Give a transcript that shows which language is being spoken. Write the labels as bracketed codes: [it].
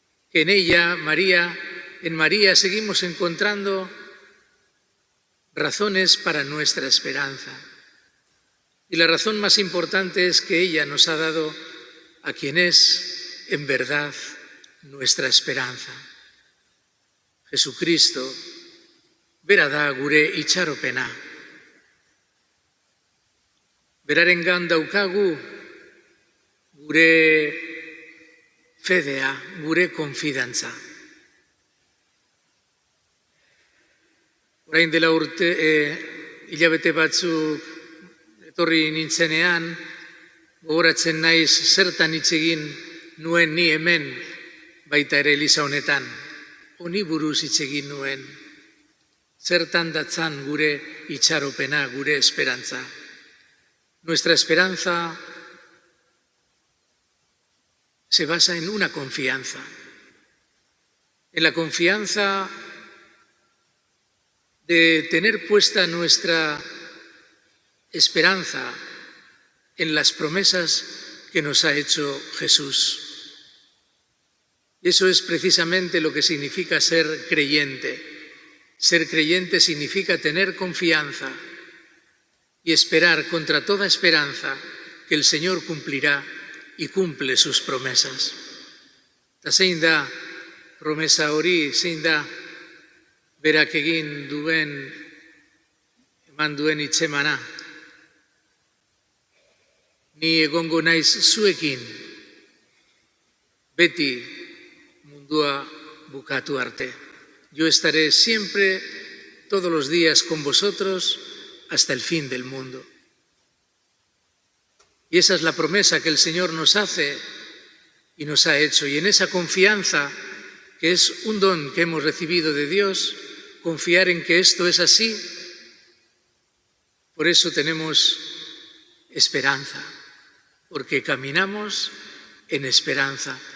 [es] Que en ella, en María seguimos encontrando razones para nuestra esperanza. Y la razón más importante es que ella nos ha dado a quien es, en verdad, nuestra esperanza. [eu] Jesucristo, bera da gure itxaropena. Berarengan daukagu gure fedea, gure konfidantza. Orain dela hilabete batzuk etorri nintzenean, gogoratzen naiz zertan hitz egin nuen ni hemen, baita ere eliza honetan. Honi buruz hitz egin nuen. Zertan datzan gure itxaropena, gure esperantza. [es] Nuestra esperanza se basa en una confianza. En la confianza de tener puesta nuestra esperanza en las promesas que nos ha hecho Jesús. Y eso es precisamente lo que significa ser creyente. Ser creyente significa tener confianza y esperar contra toda esperanza que el Señor cumplirá y cumple sus promesas. [eu] Eta zein da promesa hori, zein da berak egin duen, eman duen hitzemana. Ni egongo naiz zuekin, beti mundua bukatu arte. [es] Yo estaré siempre, todos los días con vosotros, hasta el fin del mundo. Y esa es la promesa que el Señor nos hace y nos ha hecho. Y en esa confianza, que es un don que hemos recibido de Dios, confiar en que esto es así, por eso tenemos esperanza, porque caminamos en esperanza.